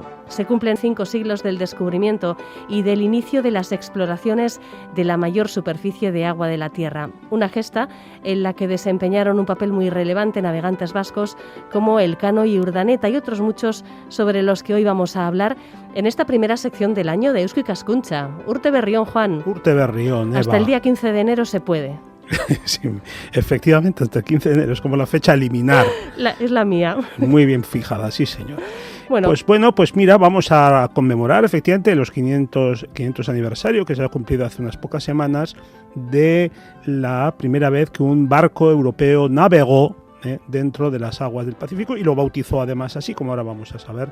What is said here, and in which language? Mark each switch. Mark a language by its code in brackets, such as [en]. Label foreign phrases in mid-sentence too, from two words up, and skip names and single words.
[es] Se cumplen 5 siglos del descubrimiento y del inicio de las exploraciones de la mayor superficie de agua de la Tierra, una gesta en la que desempeñaron un papel muy relevante navegantes vascos como Elcano y Urdaneta y otros muchos sobre los que hoy vamos a hablar en esta primera sección del año de Eusko Ikaskuntza. [eu] Urte berrión, Juan. Urte berrión, Eva. [es] Hasta el día 15 de enero se puede. Sí, efectivamente, hasta el 15 de enero es como la fecha a eliminar. Es la mía. Muy bien fijada, sí señor. Bueno, Pues mira, vamos a conmemorar efectivamente los 500 aniversario que se ha cumplido hace unas pocas semanas de la primera vez que un barco europeo navegó dentro de las aguas del Pacífico y lo bautizó además así, como ahora vamos a saber.